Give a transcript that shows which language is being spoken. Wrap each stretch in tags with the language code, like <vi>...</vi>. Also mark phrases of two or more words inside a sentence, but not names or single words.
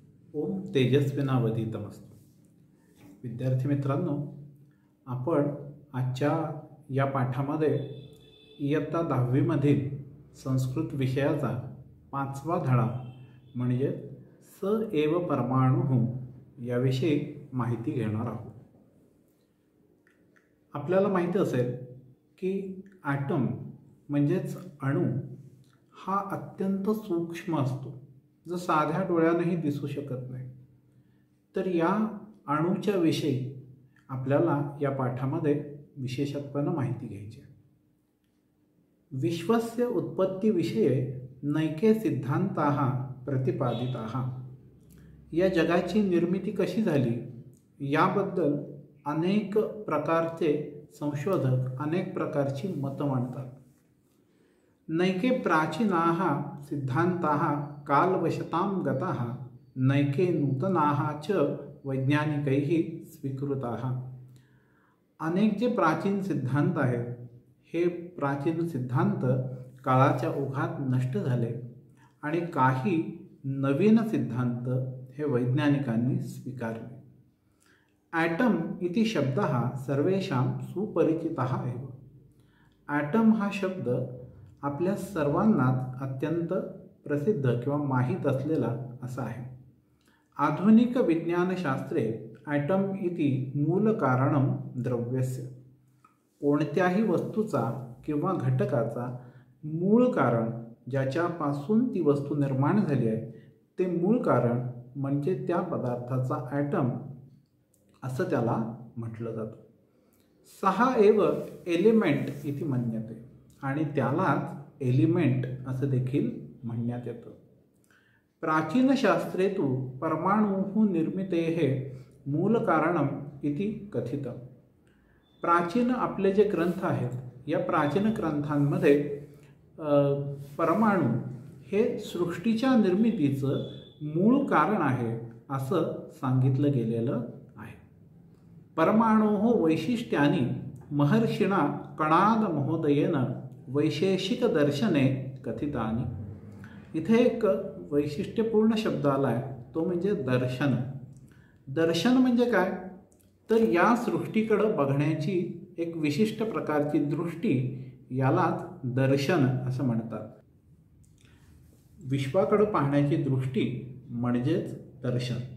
<sa>ओम तेजस्विनावधीतमस्तु.</sa> <mr>विद्यार्थी मित्रांनो, आपण आजच्या या पाठामध्ये इयत्ता 10वी मधील संस्कृत विषयाचा 5वा धडा म्हणजे स एव परमाणु याविषयी माहिती घेणार आहोत. आपल्याला माहिती असेल की ॲटम म्हणजेच अणू हा अत्यंत सूक्ष्म असतो, जो साध्या डोळ्यानेही दिसू शकत नाही. तर या अणूच्या विषयी आपल्याला या पाठामध्ये विशेषत्वाने माहिती घ्यायची आहे.</mr> <sa>विश्वस्य उत्पत्तीविषये नैके सिद्धांताः प्रतिपादिताः.</sa> <mr>या जगाची निर्मिती कशी झाली याबद्दल अनेक प्रकारचे संशोधक अनेक प्रकारची मतं मांडतात.</mr> <sa>नैके प्राचीनाः सिद्धांताः कालवशतां गताः नैके नूतनाः च वैज्ञानिकैः स्वीकृताः.</sa> <mr>अनेक जे प्राचीन सिद्धांत आहेत हे प्राचीन सिद्धांत काळाच्या ओघात नष्ट झाले आणि काही नवीन सिद्धांत हे वैज्ञानिकांनी स्वीकारले.</mr> <sa>ॲटम इति शब्दः सर्वेषां सुपरिचितः एव.</sa> <mr>ॲटम हा शब्द आपल्या सर्वांनाच अत्यंत प्रसिद्ध किंवा माहीत असलेला असा आहे.</mr> <sa>आधुनिक विज्ञानशास्त्रे ॲटम इति मूल कारणम द्रव्यस्य.</sa> <mr>कोणत्याही वस्तूचा किंवा घटकाचा मूळ कारण, ज्याच्यापासून ती वस्तू निर्माण झाली आहे ते मूळ कारण म्हणजे त्या पदार्थाचा ॲटम असं त्याला म्हटलं जातं.</mr> <sa>सहा एव एलिमेंट इति मन्यते.</sa> <mr>आणि त्यालाच एलिमेंट असं देखील म्हणण्यात येतं.</mr> <sa>प्राचीन शास्त्रे तु परमाणुः निर्मितेः मूल कारणम इति कथितं.</sa> <mr>प्राचीन आपले जे ग्रंथ आहेत या प्राचीन ग्रंथांमध्ये परमाणु हे सृष्टीच्या निर्मितीचं मूळ कारण आहे असं सांगितलं गेलेलं आहे.</mr> <sa>परमाणोः वैशिष्ट्यानि महर्षिणा कणाद महोदयेन वैशेषिक दर्शने कथितानि.</sa> <mr>इथे एक वैशिष्ट्यपूर्ण शब्द आला आहे, तो म्हणजे दर्शन. दर्शन म्हणजे काय, तर या सृष्टीकडे बघण्याची एक विशिष्ट प्रकारची दृष्टी यालाच दर्शन असं म्हणतात. विश्वाकडे पाहण्याची दृष्टी म्हणजेच दर्शन.</mr>